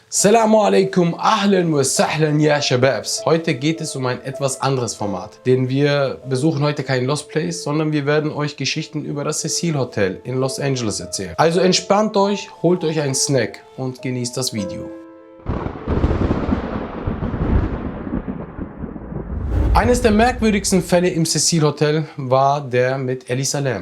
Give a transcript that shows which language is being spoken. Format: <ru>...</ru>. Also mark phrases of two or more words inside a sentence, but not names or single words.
<ar>السلام عليكم، أهلا وسهلا يا شباب.</ar> <de>Heute geht es um ein etwas anderes Format, denn wir besuchen heute kein</de> <en>Lost Place,</en> <de>sondern wir werden euch Geschichten über das Cecil Hotel in Los Angeles erzählen. Also entspannt euch, holt euch einen Snack und genießt das Video. Eines der merkwürdigsten Fälle im Cecil Hotel war der mit Elisa Lam.</de>